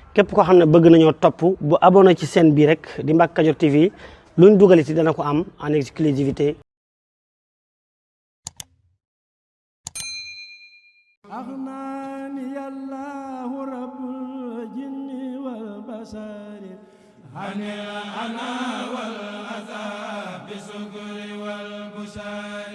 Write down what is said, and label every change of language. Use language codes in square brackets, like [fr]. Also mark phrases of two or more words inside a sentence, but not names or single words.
[wo] képp koo xam ne bëgg nañoo topp bu abonné ci chaîne bii rek di Mbacke Kadior TV luñ dugaliti dana ko am [fr] en exclusivité. [ar] أغناني الله رب الجن والبشر عن الأنا والأذى بسكر والبشر